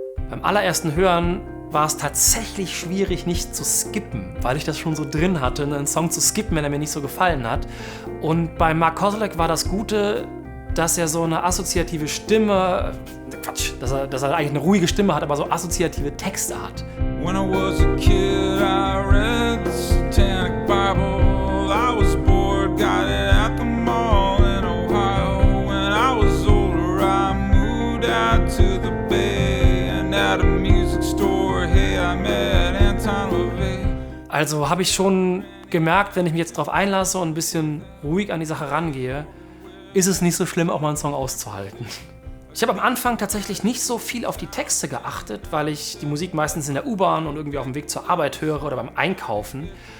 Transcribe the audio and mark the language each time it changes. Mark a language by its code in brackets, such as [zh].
[de] Beim allerersten Hören war es tatsächlich schwierig, nicht zu skippen, weil ich das schon so drin hatte, einen Song zu skippen, wenn er mir nicht so gefallen hat. Und bei Mark Kozelek war das Gute, dass er so eine assoziative Stimme, dass er eigentlich eine ruhige Stimme hat, aber so assoziative Texte hat. [en] When I was a kid, I read the Satanic Bible. I was bored, got it at the mall in Ohio. When I was older, I moved out to the Bay and at a music store. Hey, I met Anton LaVey. [de] Also habe ich schon gemerkt, wenn ich mich jetzt drauf einlasse und ein bisschen ruhig an die Sache rangehe, ist es nicht so schlimm, auch mal einen Song auszuhalten. Ich habe am Anfang tatsächlich nicht so viel auf die Texte geachtet, weil ich die Musik meistens in der U-Bahn und irgendwie auf dem Weg zur Arbeit höre oder beim Einkaufen.